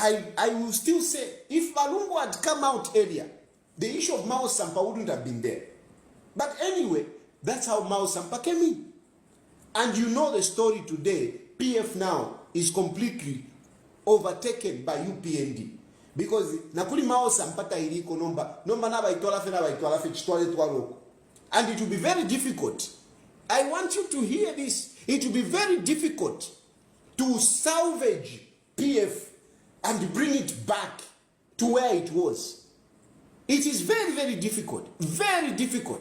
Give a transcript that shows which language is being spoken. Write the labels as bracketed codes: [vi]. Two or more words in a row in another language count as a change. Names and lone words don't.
[en] I will still say, if Malungu had come out earlier, the issue of Mao Sampa wouldn't have been there. But anyway, that's how Mao Sampa came in. And you know the story today. PF now is completely overtaken by UPND. [bem] Because nakuli Mao Sampa iliko nomba na baitola fe chitwale twaloko. [en] And it will be very difficult. I want you to hear this. It will be very difficult to salvage PF and bring it back to where it was. It is very, very difficult. Very difficult.